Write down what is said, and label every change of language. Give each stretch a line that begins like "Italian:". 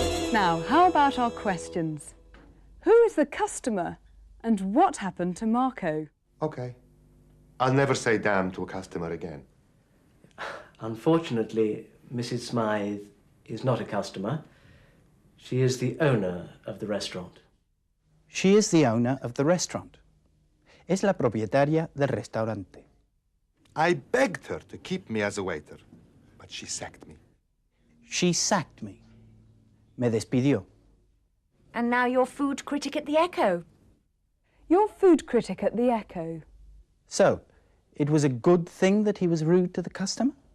English: Now, how about our questions? Who is the customer and what happened to Marco? Okay. I'll never say damn to a customer again. Unfortunately, Mrs. Smythe is not a customer. She is the owner of the restaurant. She is the owner of the restaurant.
Spanish: Es la propietaria del restaurante.
English: I begged her to keep me as a waiter, but she sacked me. She sacked me.
Spanish: Me despidió.
English: And now you're food critic at the Echo. You're food critic at the Echo. So, it was a good thing that he was rude to the customer?